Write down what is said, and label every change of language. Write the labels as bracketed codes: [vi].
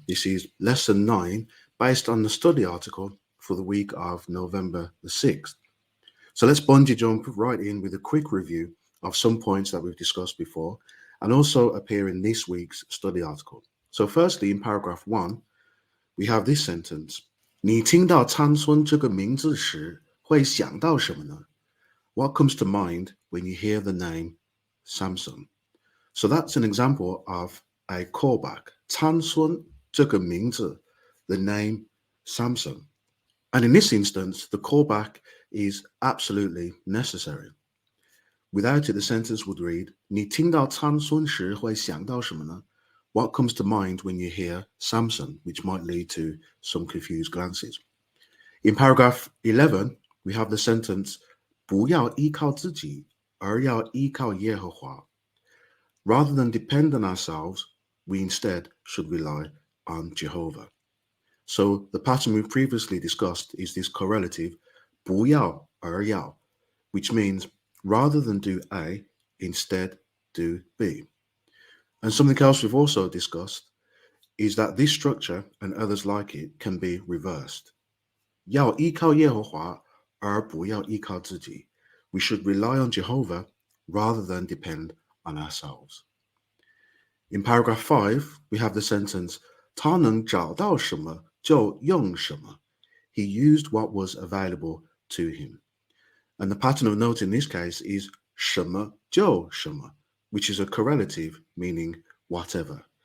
[en] This is lesson 9 based on the study article for the week of November the 6th. So let's bungee jump right in with a quick review of some points that we've discussed before and also appear in this week's study article. So firstly, in paragraph 1, we have this sentence. [zh] 你听到参孙这个名字时会想到什么呢? [en] What comes to mind when you hear the name Samson? So that's an example of a callback. [zh] 参孙这个名字, [en] the name Samson. And in this instance, the callback is absolutely necessary. Without it, the sentence would read, [zh] 你听到参孙时会想到什么呢? [en] What comes to mind when you hear Samson, which might lead to some confused glances. In paragraph 11, we have the sentence, [zh] 不要依靠自己，而要依靠耶和华. [en] Rather than depend on ourselves, we instead should rely on Jehovah. So the pattern we've previously discussed is this correlative 不要而要, which means rather than do A, instead do B. And something else we've also discussed is that this structure and others like it can be reversed. [zh] 要依靠耶和华而不要依靠自己. [en] We should rely on Jehovah rather than depend on ourselves. In paragraph 5, we have the sentence, [zh] 他能找到什么就用什么. [en] He used what was available to him. And the pattern of note in this case is 什么就什么, which is a correlative meaning whatever.